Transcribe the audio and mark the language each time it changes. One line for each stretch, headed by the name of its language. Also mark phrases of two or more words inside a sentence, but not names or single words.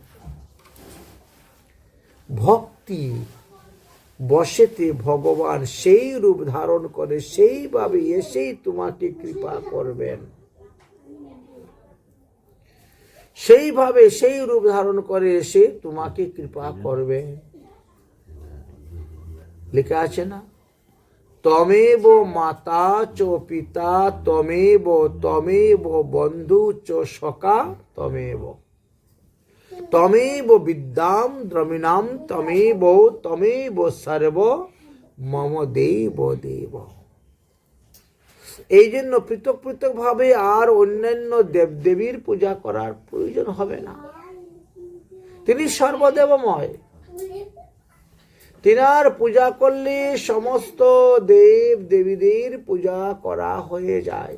Bangla: ভক্তি বশেতে ভগবান সেই রূপ ধারণ করে, সেইভাবে এসেই তোমাকে কৃপা করবেন, সেইভাবে সেই রূপ ধারণ করে এসে তোমাকে কৃপা করবেন। লেখা আছে না,
Sanskrit: তমেব মাতা চ পিতা তমেব, তমেব বন্ধু চ সখা তমেব, তমেব বিদ্যাম দ্রমিণাম তমেব, তমেব সর্ব মম দেব দেব।
Bangla: এই জন্য পৃথক পৃথক ভাবে আর অন্যান্য দেবদেবীর পূজা করার প্রয়োজন হবে না। তিনি সর্বদেবময়, তিনার পূজা করলে সমস্ত দেব দেবীদের পূজা করা হয়ে যায়।